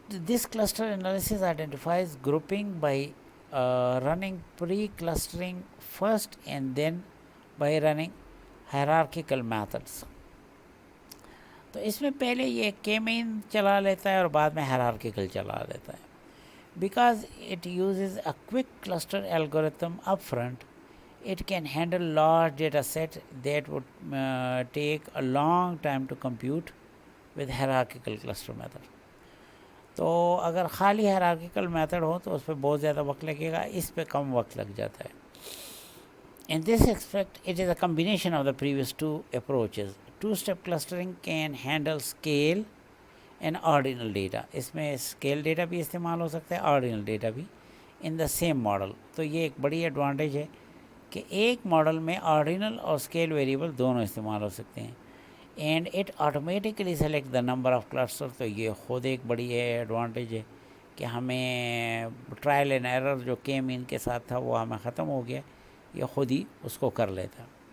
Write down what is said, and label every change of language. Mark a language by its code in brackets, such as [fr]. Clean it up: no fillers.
[en] This cluster analysis identifies grouping by running pre-clustering first and then by running hierarchical methods. [ur] تو اس میں پہلے یہ کے مین چلا لیتا ہے اور بعد میں hierarchical چلا لیتا ہے. [en] Because it uses a quick cluster algorithm up front, it can handle large data set that would take a long time to compute with hierarchical cluster method. [ur] تو اگر خالی hierarchical method ہو تو اس پہ بہت زیادہ وقت لگے گا, اس پہ کم وقت لگ جاتا ہے. [en] In this aspect, it is a combination of the previous two approaches. Two-step clustering can handle scale and ordinal data. [ur] اس میں scale data بھی استعمال ہو سکتا ہے, ordinal data بھی in the same model. تو یہ ایک بڑی ایڈوانٹیج ہے کہ ایک ماڈل میں آرڈینل اور اسکیل ویریبل دونوں استعمال ہو سکتے ہیں. And it automatically select the number of cluster. تو یہ خود ایک بڑی ایڈوانٹیج ہے کہ ہمیں ٹرائل اینڈ ایرر جو کے مین کے ساتھ تھا وہ ہمیں ختم ہو گیا, یہ خود ہی اس کو کر لیتا.